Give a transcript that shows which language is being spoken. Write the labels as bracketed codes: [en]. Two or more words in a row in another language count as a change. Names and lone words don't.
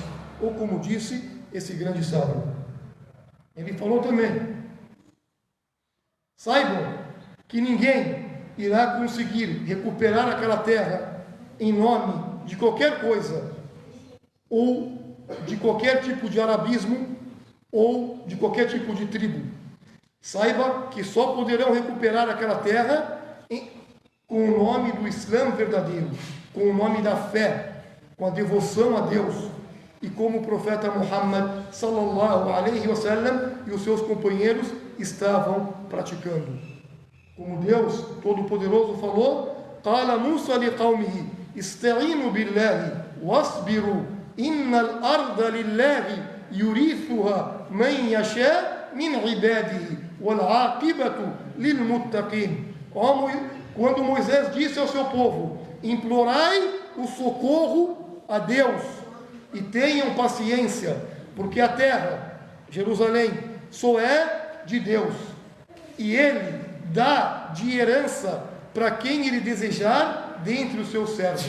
[pt] Ou como disse esse grande sábio, ele falou também: saibam que ninguém irá conseguir recuperar aquela terra em nome de qualquer coisa, ou de qualquer tipo de arabismo, ou de qualquer tipo de tribo. Saiba que só poderão recuperar aquela terra com o nome do Islã verdadeiro, com o nome da fé, com a devoção a Deus, e como o profeta Muhammad [ar] صلى الله عليه وسلم [pt] e os seus companheiros estavam praticando. Como Deus Todo-Poderoso falou: [ar] قال موسى لقومه استعينوا بالله واصبروا إن الأرض لله يورثها من يشاء من عباده والعاقبة للمتقين. [pt] Quando Moisés disse ao seu povo: implorai o socorro a Deus e tenham paciência, porque a terra, Jerusalém, só é de Deus, e Ele dá de herança para quem Ele desejar dentre os seus servos.